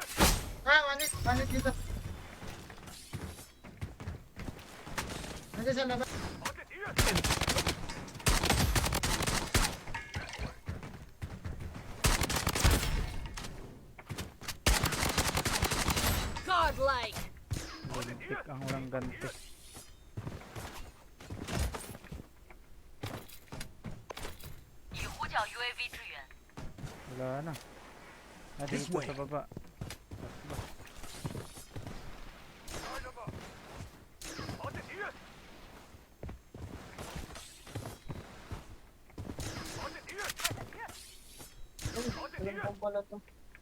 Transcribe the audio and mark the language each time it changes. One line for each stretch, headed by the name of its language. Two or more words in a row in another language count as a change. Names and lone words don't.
Filipino: Manit dito. Nandiyan sa labas.
Chinese: 发现敌人，
English: Godlike!
Filipino: Lintik ang walang ganti.
Chinese: UAV 支援。
Filipino: Wala na.
English: This
Filipino: Dito
English: way.
Filipino: sa baba.
Chinese: 来人吧！发现敌人，
Filipino: Alam ko pala to.